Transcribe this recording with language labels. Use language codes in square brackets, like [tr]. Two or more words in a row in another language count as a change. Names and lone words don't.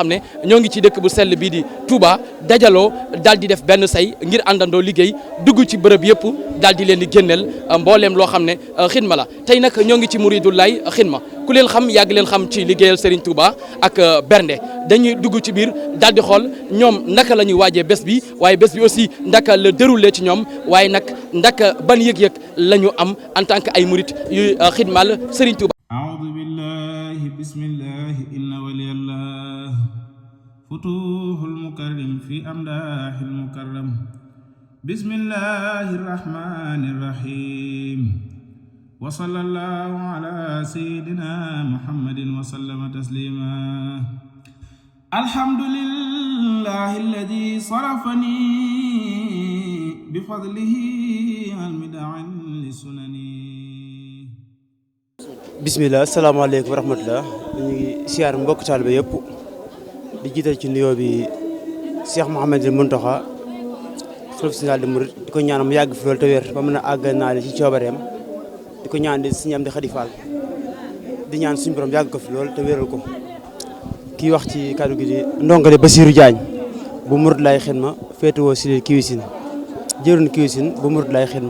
[wo] xam ne ñoo ngi ci dëkk bu sell bii di Touba dajaloo daal di def benn say ngir àndandoo liggéey dugg ci bërëb yëpp daal di leen di génneel mbooleem loo xam ne xidma la tey nag ñoo ngi ci Mouridou Laye Khidma ku leen xam yàgg leen xam ci liggéeyal Serigne Touba ak bernde dañuy dugg ci biir daal di xool ñoom naka la ñuy waajee bés bi waaye bés bi aussi ndaka la déroulé ci ñoom waaye nag ndaka ban yëg-yëg la ñu am [fr] en tant que [wo] ay murit yu xidmal Serigne Touba. [ar] أعوذ بالله بسم الله إن ولي الله فتوح المكرم في أمداح المكرم بسم الله الرحمن الرحيم وصلى الله على سيدنا محمد وسلم تسليما الحمد لله الذي شرفني بفضله أن مدعا لسنن. بسم الله السلام عليكم ورحمة الله [wo] ñu ngi siyaar mbokk taalibe yëpp di jiital ci nuyoo bi Cheikh Mouhamadou Mountakha xalifa [fr] général des mourides [wo] di ko ñaan mu yàgg fi loolu te wér ba mën a àggal naa ci coobareem di ko ñaan di suñu am di Xadi Fall di ñaan suñu borom yàgg ko fi loolu te wéral ko kii wax ci kàddu gi di ndongale Bassirou Diagne bu Mouridou Laye Khidma féetewoo si Kiwisin jëruñ Kiwisin bu Mouridou Laye Khidma.